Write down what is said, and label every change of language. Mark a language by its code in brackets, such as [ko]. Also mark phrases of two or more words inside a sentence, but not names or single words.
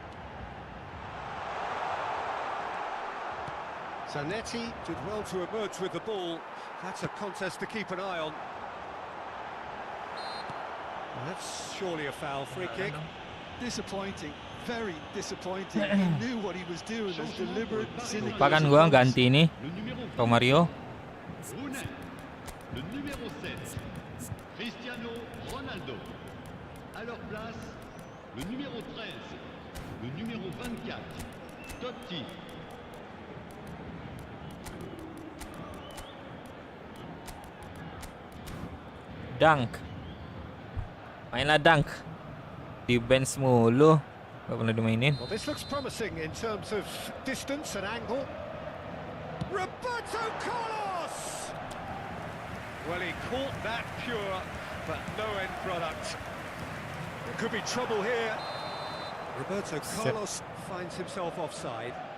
[en] Zanetti did well to emerge with the ball. That's a contest to keep an eye on. Well, that's surely a foul. Free kick. Disappointing, very disappointing. He knew what he was doing. It was deliberate, cynical. [id] Lupa kan gua ganti ini [fr] Le numéro Romario. Brunel. Le numéro 7, Cristiano Ronaldo. À leur place, le numéro 13, le numéro 24, Totti. [id] Dunk. Mainlah dunk. Di bench mulu. Gak pernah dimainin. [en] Well, this looks promising in terms of distance and angle. Roberto Carlos! Well, he caught that pure, but no end product. There could be trouble here. Roberto Carlos finds himself offside.